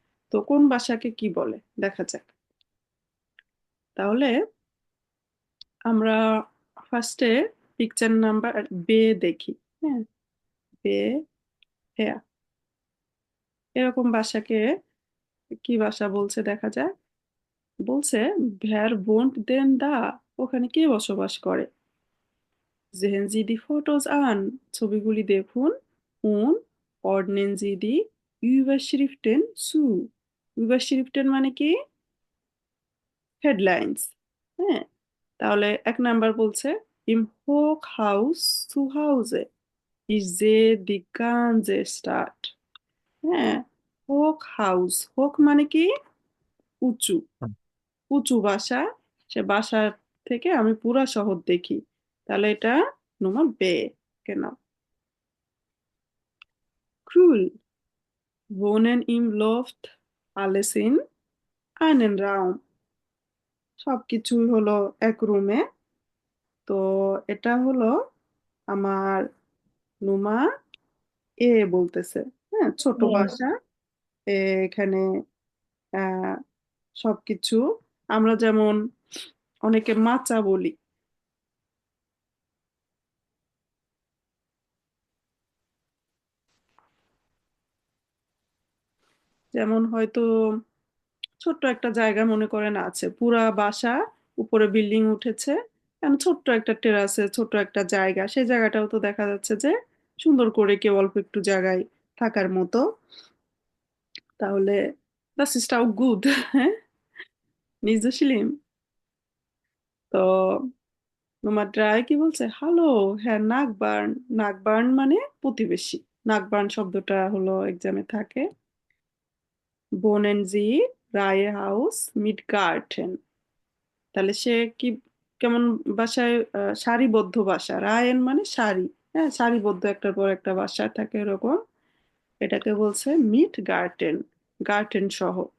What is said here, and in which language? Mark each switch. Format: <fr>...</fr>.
<bn>তো কোন বাসাকে কি বলে দেখা যাক। তাহলে আমরা ফার্স্টে পিকচার নাম্বার বে দেখি, হ্যাঁ। বে, হ্যাঁ, এরকম বাসাকে কি বাসা বলছে দেখা যায়। বলছে</bn> <de>ভ্যার বোন্ট দেন দা,</de> <bn>ওখানে কে বসবাস করে।</bn> <de>Sehen Sie die Fotos an,</de> <bn>ছবিগুলি দেখুন।</bn> <de>Und ordnen Sie die Überschriften zu.</de> <bn>Überschriften মানে কি, হেডলাইন্স, হ্যাঁ। তাহলে 1 নাম্বার বলছে</bn> <de>im Hochhaus zu Hause ich sehe die ganze Stadt, হ্যাঁ।</de> <bn>হোক হাউস, হোক মানে কি উঁচু, উঁচু বাসা, সে বাসার থেকে আমি পুরা শহর দেখি। তাহলে এটা নম্বর বে, কেন।</bn> <en>Cool.</en> <de>Wohnen im Loft, alles in einen Raum.</de> <bn>সবকিছুই হলো এক রুমে। তো এটা হলো আমার নুমা এ বলতেছে, হ্যাঁ, ছোট বাসা। এখানে আহ সবকিছু আমরা যেমন অনেকে মাচা বলি, যেমন হয়তো ছোট্ট একটা জায়গা মনে করেন আছে, পুরা বাসা উপরে বিল্ডিং উঠেছে, এখন ছোট্ট একটা টেরাসে ছোট্ট একটা জায়গা, সেই জায়গাটাও তো দেখা যাচ্ছে যে সুন্দর করে কেউ অল্প একটু জায়গায় থাকার মতো।</bn> <de>তাহলে das ist auch gut, হ্যাঁ, nicht so schlimm.</de> <bn>তো নম্বর 3 কি বলছে, হ্যালো হ্যাঁ নাকবার্ন, নাকবার্ন মানে প্রতিবেশী। নাকবার্ন শব্দটা হলো এক্সামে থাকে।</bn> <de>wohnen Sie Reihe Haus mit Garten,</de> <bn>তাহলে সে কি কেমন বাসায়, সারিবদ্ধ বাসা, রায়ন মানে সারি, হ্যাঁ, সারিবদ্ধ একটার পর একটা বাসা থাকে এরকম, এটাকে বলছে মিট গার্টেন, গার্টেন সহ।</bn>